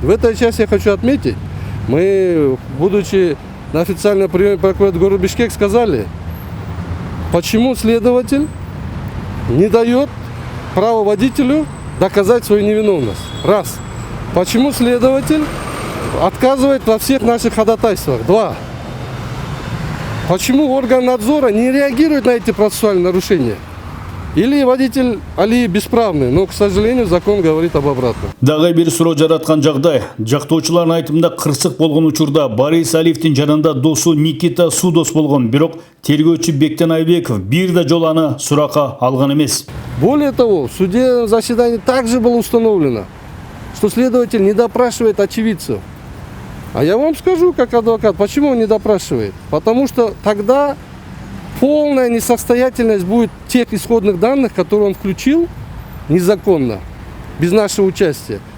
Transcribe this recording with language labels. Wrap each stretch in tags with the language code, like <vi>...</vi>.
<ru>В этой части я хочу отметить, мы, будучи на официальном приеме прокуратуры города Бишкек, сказали, почему следователь не дает право водителю доказать свою невиновность. Раз. Почему следователь отказывает во всех наших ходатайствах. 2. Почему орган надзора не реагирует на эти процессуальные нарушения? Или водитель Алиев бесправный, но, к сожалению, закон говорит об обратном.</ru> <ky>Дагы бир суроо жараткан жагдай. Жактоочулардын айтымында кырсык болгон учурда Борис Алиевдин жанында досу Никита Судос болгон, бирок тергөөчү Бектен Айбеков бир да жолу аны суракка алган эмес.</ky> <ru>Более того, в суде заседании также было установлено, что следователь не допрашивает очевидцев. А я вам скажу, как адвокат, почему он не допрашивает. Потому что тогда полная несостоятельность будет тех исходных данных, которые он включил незаконно, без нашего участия.</ru>